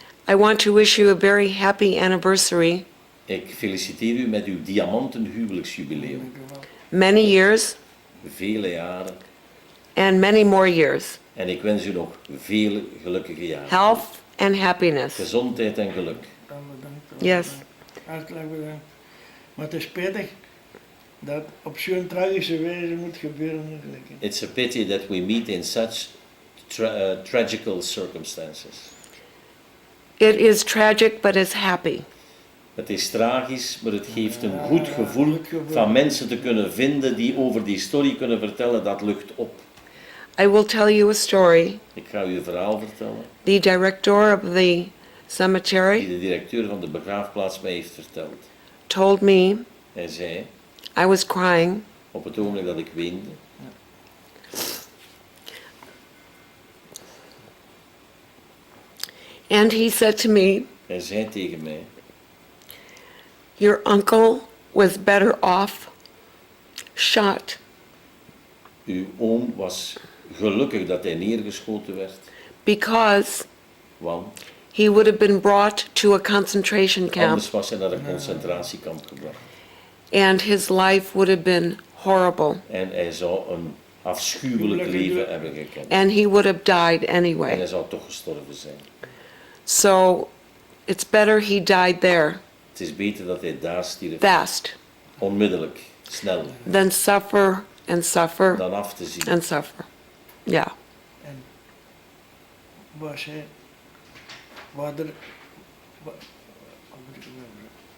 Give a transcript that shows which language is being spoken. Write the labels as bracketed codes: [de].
[en] I want to wish you a very happy anniversary. [nl] Ik feliciteer u met uw diamanten huwelijksjubileum. Dank u wel. [en] Many years [nl] Vele jaren. [en] and many more years. [nl] En ik wens u nog vele gelukkige jaren. [en] Health and happiness. [nl] Gezondheid en geluk. Bedankt. [en] Yes. [nl] Hartelijk bedankt. Maar het is spijtig dat op zo'n tragische wijze moet gebeuren natuurlijk. [en] It's a pity that we meet in such tragical circumstances. It is tragic, but it's happy. [nl] Het is tragisch, maar het geeft een goed gevoel van mensen te kunnen vinden die over die story kunnen vertellen. Dat lucht op. [en] I will tell you a story. [nl] Ik ga u een verhaal vertellen [en] The director of the [nl] die [en] cemetery [nl] de directeur van de begraafplaats mij heeft verteld. [en] told me [nl] Hij zei, [en] I was crying [nl] op het ogenblik dat ik weende, [en] and he said to me, [nl] hij zei tegen mij, [en] your uncle was better off shot [nl] uw oom was gelukkig dat hij neergeschoten werd, [en] because [nl] want [en] he would have been brought to a concentration camp [nl] anders was hij naar een concentratiekamp gebracht. [en] and his life would have been horrible [nl] En hij zou een afschuwelijk leven hebben gekend. [en] and he would have died [nl] En [en] anyway. [nl] hij zou toch gestorven zijn. [en] So it's better he died there [nl] Het is beter dat hij daar stierf, [en] fast [nl] onmiddellijk, snel, [en] than suffer and suffer [nl] dan af te zien. [en] and suffer. Yeah. [nl] En was hij, wat er, wa- hoe moet ik het nou zeggen?